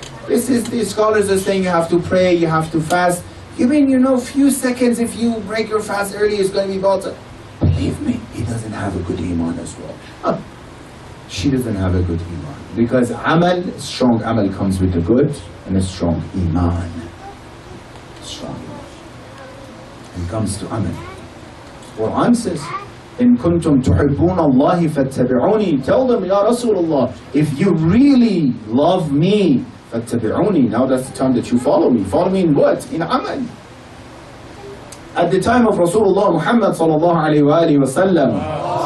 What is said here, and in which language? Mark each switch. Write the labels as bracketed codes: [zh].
[en] This is, the scholars are saying you have to pray, you have to fast. You mean, few seconds if you break your fast early, it's going to be better. Believe me, he doesn't have a good iman as well. She doesn't have a good iman. Because amal, strong amal comes with the good and a strong iman. Strong iman. When it comes to amal. Quran says, [ar] إن كنتم تحبون الله فاتبعوني. [en] Tell them, Ya Rasulullah, if you really love me, [ar] فاتبعوني. [en] Now that's the time that you follow me. Follow me in what? In amal. At the time of Rasulullah Muhammad sallallahu alayhi wa sallam,